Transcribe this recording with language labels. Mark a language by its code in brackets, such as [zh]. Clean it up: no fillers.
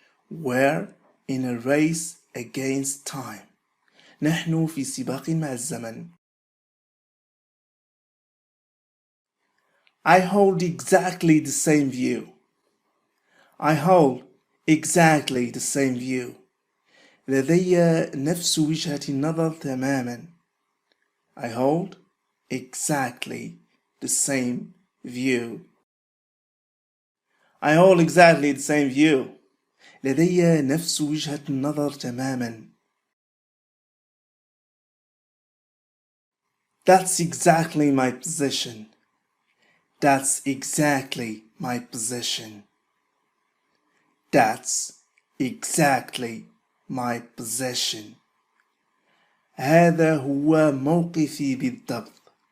[en] We're in a race against time. [ar] نحن في سباق مع الزمن. [en] I hold exactly the same view. I hold exactly the same view. [ar] لدي نفس وجهة النظر تماما. [en] I hold exactly the same view. I hold exactly the same view. [ar] لدي نفس وجهة النظر تماما. [en] That's exactly my position. That's exactly my position. That's exactly my position. [ar] هذا هو موقفي بالضبط.